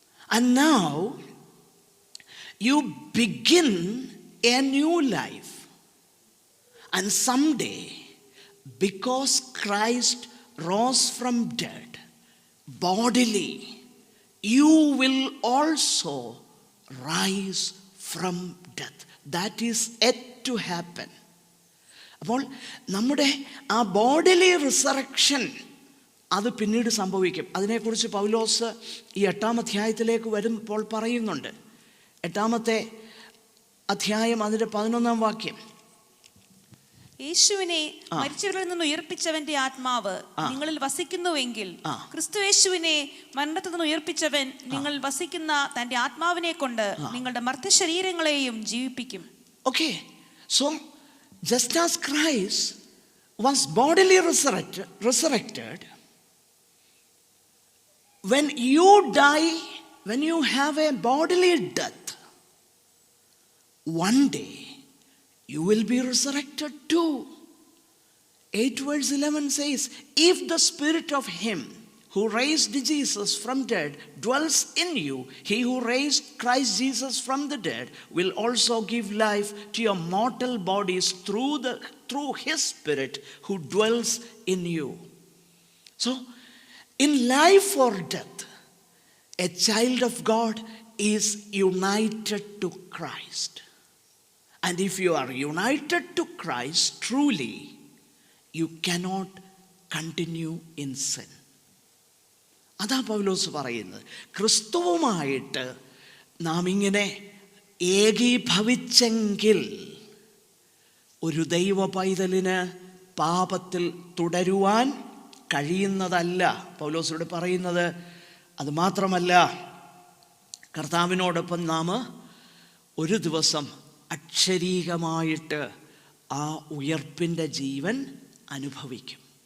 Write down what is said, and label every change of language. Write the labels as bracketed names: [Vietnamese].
[English] And now you begin a new life. And someday, because Christ rose from dead bodily, you will also rise from death. That is yet to happen. [Malayalam] അപ്പോൾ നമ്മുടെ ആ bodily resurrection അത് പിന്നീട് സംഭവിക്കും. അതിനെക്കുറിച്ച് പൗലോസ് ഈ 8-ാം അധ്യായത്തിലേക്ക് വരുമ്പോൾ പറയുന്നുണ്ട്. 8-ാമത്തെ അധ്യായം അതിൻ്റെ 11-ാം വാക്യം, യേശുവിനെ മരിച്ചവരിൽ നിന്ന് ഉയർപ്പിച്ചവന്റെ ആത്മാവ് നിങ്ങളിൽ വസിക്കുന്നുവെങ്കിൽ ക്രിസ്തു യേശുവിനെ മരണത്തിൽ നിന്ന് ഉയർപ്പിച്ചവൻ നിങ്ങൾ വസിക്കുന്ന തന്റെ ആത്മാവിനെ കൊണ്ട് നിങ്ങളുടെ Martha ശരീരങ്ങളെയും ജീവിപ്പിക്കും. [English] Okay, so just as Christ was bodily resurrected, when you die, when you have a bodily death, one day you will be resurrected too. 8 verse 11 says, if the spirit of him who raised Jesus from dead dwells in you, he who raised Christ Jesus from the dead will also give life to your mortal bodies through his spirit who dwells in you. So in life or death, a child of God is united to Christ. And if you are united to Christ truly, you cannot continue in sin. [Malayalam] അതാ പൗലോസ് പറയുന്നത്. ക്രിസ്തുവുമായിട്ട് നാം ഇങ്ങനെ ഏകീഭവിച്ചെങ്കിൽ ഒരു ദൈവ പൈതലിന് പാപത്തിൽ തുടരുവാൻ കഴിയുന്നതല്ല. പൗലോസിനോട് പറയുന്നത് അത് മാത്രമല്ല, കർത്താവിനോടൊപ്പം നാം ഒരു ദിവസം അക്ഷരീകമായിട്ട് ആ ഉയർപ്പിൻ്റെ ജീവൻ അനുഭവിക്കും.